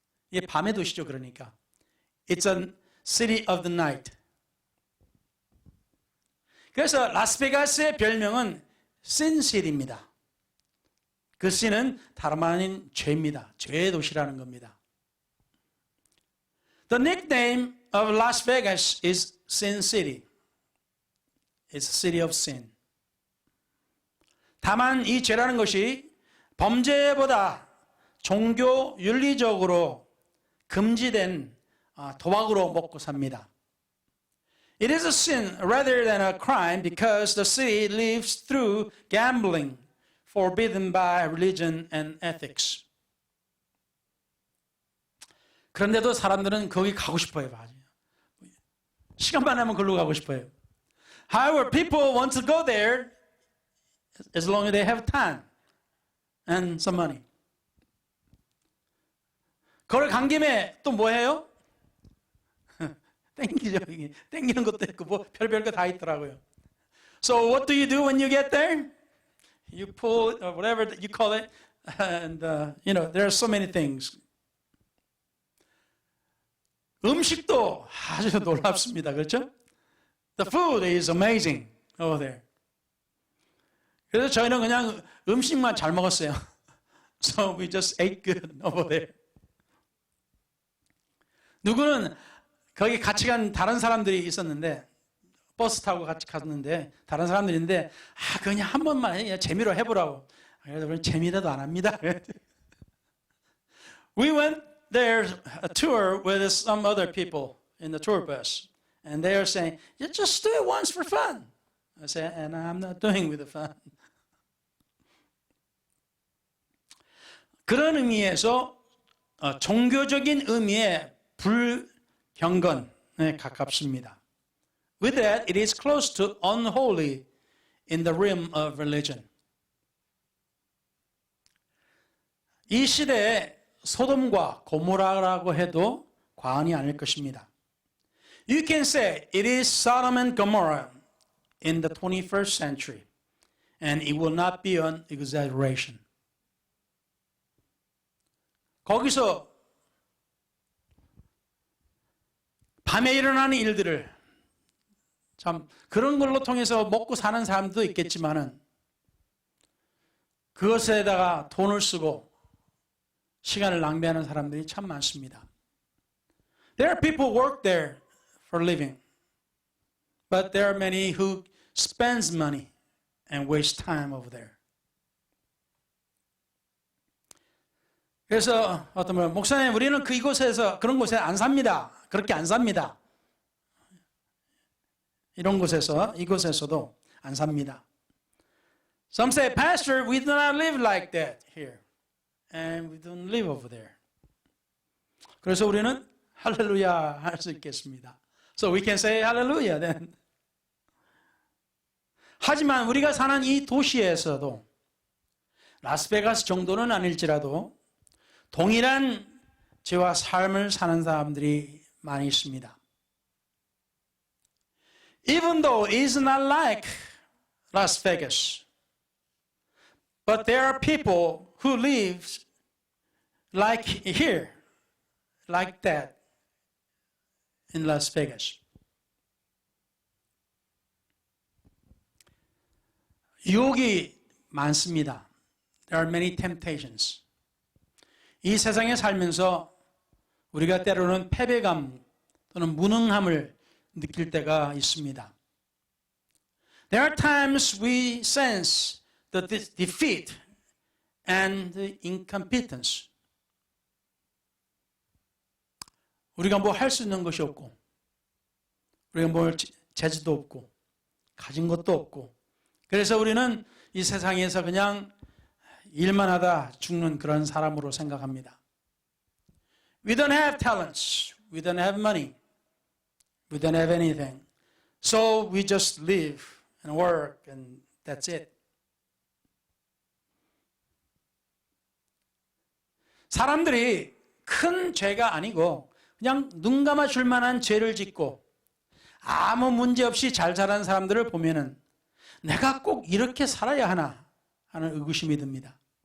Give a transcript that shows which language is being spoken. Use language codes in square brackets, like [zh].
[ko] 이게 밤의 도시죠, 그러니까. [en] It's a city of the night. [ko] 그래서 라스베가스의 별명은 신시티입니다. 그 신은 다름 아닌 죄입니다. 죄의 도시라는 겁니다. [en] The nickname of Las Vegas is Sin City. It's a city of sin. [ko] 다만 이 죄라는 것이 범죄보다 종교 윤리적으로 금지된 도박으로 먹고 삽니다. [en] It is a sin rather than a crime because the city lives through gambling forbidden by religion and ethics. [ko] 그런데도 사람들은 거기 가고 싶어요. 시간만 하면 거기로 가고 싶어요. [en] However, people want to go there as long as they have time and some money. [ko] 거기 간 김에 또 뭐 해요? 땡기죠. 땡기는 것도 있고 뭐 별별 거 다 있더라고요. [en] So what do you do when you get there? You pull whatever you call it, and there are so many things. [ko] 음식도 아주 놀랍습니다. 그렇죠? [en] The food is amazing over there. [ko] 그래서 저희는 그냥 음식만 잘 먹었어요. [en] So we just ate good over there. [ko] 누구는 거기 같이 간 다른 사람들이 있었는데 버스 타고 같이 갔는데 다른 사람들인데 그냥 한 번만 재미로 해보라고. 그래서 우리는 재미라도 안 합니다. [en] We went there a tour with some other people in the tour bus, and they are saying, "You just do it once for fun." I said, "And I'm not doing with the fun." [ko] 그런 의미에서 종교적인 의미의 불경건에 가깝습니다. [en] With that, it is close to unholy in the realm of religion. [ko] 이 시대에 소돔과 고모라라고 해도 과언이 아닐 것입니다. [en] You can say it is Sodom and Gomorrah in the 21st century, and it will not be an exaggeration. [ko] 거기서 밤에 일어나는 일들을 참 그런 걸로 통해서 먹고 사는 사람도 있겠지만은 그것에다가 돈을 쓰고 시간을 낭비하는 사람들이 참 많습니다. [en] There are people who work there for living, but there are many who spends money and waste time over there. [ko] 그래서 어떤 분 목사님 우리는 이곳에서 그런 곳에 안 삽니다. 그렇게 안 삽니다. 이런 곳에서 이곳에서도 안 삽니다. [en] Some say, Pastor, we do not live like that here, and we don't live over there. [ko] 그래서 우리는 할렐루야 할 수 있겠습니다. [en] So we can say hallelujah then. [ko] 하지만 우리가 사는 이 도시에서도 라스베가스 정도는 아닐지라도 동일한 죄와 삶을 사는 사람들이 많이 있습니다. [en] Even though it is not like Las Vegas. But there are people who live like here, like that, in Las Vegas. [ko] 유혹이 많습니다. [en] There are many temptations. [ko] 이 세상에 살면서 우리가 때로는 패배감 또는 무능함을 느낄 때가 있습니다. [en] There are times we sense the defeat and the incompetence. [ko] 우리가 뭐 할 수 있는 것이 없고, 우리가 뭘 재주도 없고, 가진 것도 없고, 그래서 우리는 이 세상에서 그냥 일만 하다 죽는 그런 사람으로 생각합니다. [en] We don't have talents. We don't have money. We don't have anything. So we just live and work and that's it. [ko] 사람들이 큰 죄가 아니고 그냥 눈 감아줄 만한 죄를 짓고 아무 문제 없이 잘 자란 사람들을 보면은 내가 꼭 이렇게 살아야 하나 하는 의구심이 듭니다.